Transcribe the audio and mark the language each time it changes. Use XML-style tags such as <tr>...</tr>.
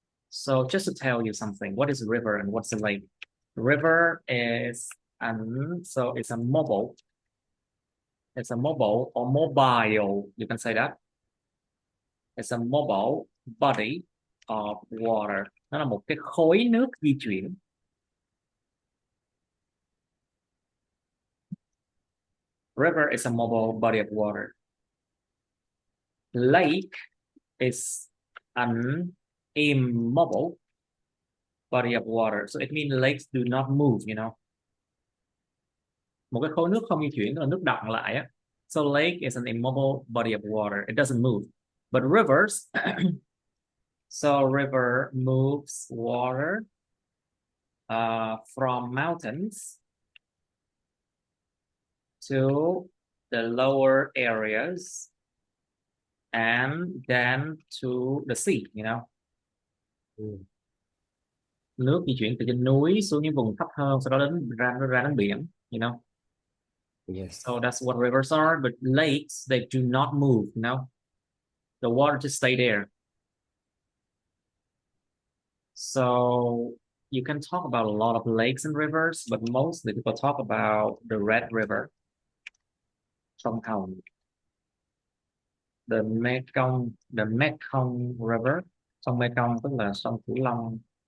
<en>So just to tell you something, what is a river and what's a lake? River is so it's a mobile. It's a mobile or mobile. You can say that. It's a mobile body of water.</en> <vi>Nó là một cái khối nước di chuyển.</vi> <en>River is a mobile body of water. Lake is an immobile body of water. So it means lakes do not move, you know.</en> <vi>Một cái khối nước không di chuyển, tức là nước đọng lại á.</vi> <en>So lake is an immobile body of water. It doesn't move. But rivers, so river moves water from mountains to the lower areas and then to the sea, you know.</en> <vi>Nước di chuyển từ trên núi xuống những vùng thấp hơn, sau đó đến biển,</vi> <en>you know. Yes. So that's what rivers are. But lakes, they do not move, you know. The water just stay there. So you can talk about a lot of lakes and rivers, but mostly people talk about the Red River, sông Hồng, the Mekong River, sông Mekong</en> <vi>tức là sông Cửu Long.</vi>